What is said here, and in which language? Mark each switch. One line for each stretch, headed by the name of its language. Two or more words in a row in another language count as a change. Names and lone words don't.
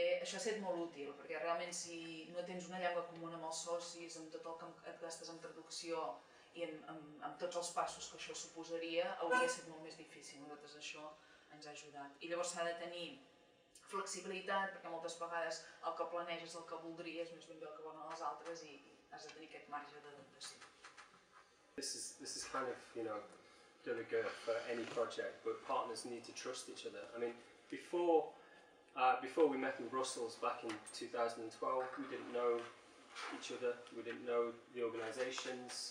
Catalan: Això ha estat molt útil, perquè realment si no tens una llengua comuna amb els socis, amb tot el que et gastes en traducció i amb tots els passos que això suposaria, hauria estat molt més difícil. Nosaltres això ens ha ajudat. I llavors s'ha de tenir flexibilitat, perquè moltes vegades el que planeges, el que voldries, no és ben bé el que volen els altres i has de tenir aquest marge d'adaptació.
English: This is kind of,
French: de rigueur
English: for any project, but partners need to trust each other. I mean, before we met in Brussels back in 2012, we didn't know each other, we didn't know the organisations.